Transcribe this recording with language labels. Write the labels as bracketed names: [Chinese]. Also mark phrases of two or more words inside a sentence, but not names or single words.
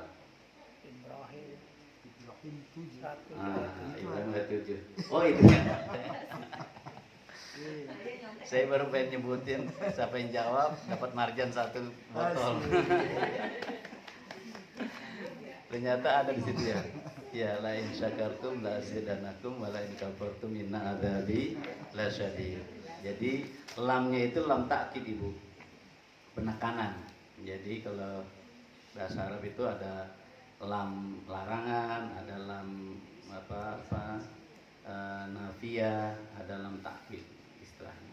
[Indonesian] Ibrahim 7. Ibrahim ayat 7. Oh itu ya. Saya baru pengen nyebutin, siapa yang jawab dapat marjan 1 botol. Ternyata ada di situ ya. Ya, [Arabic] لئن شكرتم لأزيدنكم ولئن كفرتم إن عذابي لشديد. [Indonesian] Jadi lamnya itu [Arabic] لام تأكيد, [Indonesian] Ibu. Penekanan. Jadi kalau bahasa Arab itu ada lam larangan, ada [Arabic] لام نافية, [Indonesian] ada [Arabic] لام تأكيد [Indonesian] istilahnya.